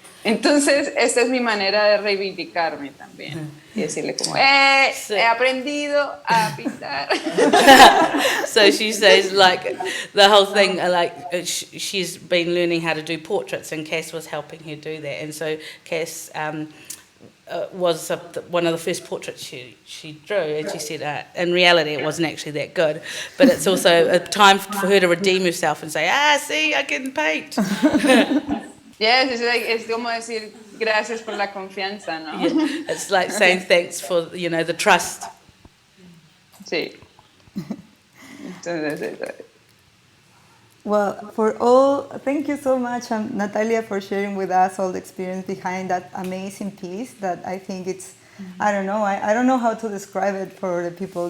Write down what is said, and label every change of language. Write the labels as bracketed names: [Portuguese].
[Spanish] Entonces, esta es mi manera de reivindicarme también y decirle como, he aprendido a pintar. [English] So she says, like, the whole thing, she's been learning how to do portraits, and Cass was helping her do that. And so Cass was one of the first portraits she drew, and she said, in reality, it wasn't actually that good, but it's also a time for her to redeem herself and say, see, I can paint. [Spanish] Yes, es como decir gracias por la confianza, ¿no? [English] Yeah, it's like saying thanks for, the trust. [Spanish] Sí. Entonces, [English] Well, thank you so much, Natalia, for sharing with us all the experience behind that amazing piece that I think it's, I don't know how to describe it for the people.